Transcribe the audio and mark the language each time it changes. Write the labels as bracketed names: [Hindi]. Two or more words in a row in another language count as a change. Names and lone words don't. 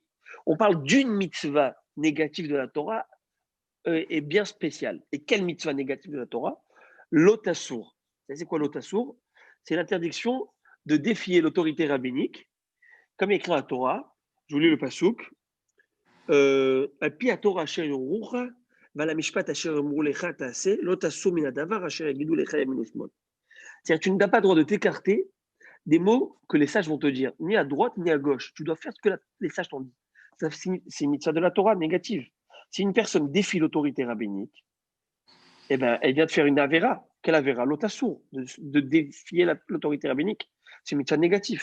[French] On parle d'une mitzvah négative de la Torah et bien spéciale. Et quelle mitzvah négative de la Torah? L'otasour. C'est quoi l'otasour? C'est l'interdiction de défier l'autorité rabbinique, comme écrit la Torah. Je vous lis le pasouk. [Hebrew] על פי התורה אשר יורוך, ועל המשפט אשר יאמרו לך תעשה, לא תסור מן הדבר אשר יגידו לך ימין ושמאל. [French] C'est-à-dire, tu n'as pas le droit de t'écarter des mots que les sages vont te dire, ni à droite ni à gauche. Tu dois faire ce que les sages t'ont dit. C'est une mitzvah de la Torah négative. Si une personne défie l'autorité rabbinique, eh ben, elle vient de faire une avéra. Quelle avéra? L'otasour, de défier l'autorité rabbinique. C'est une mitzvah négative.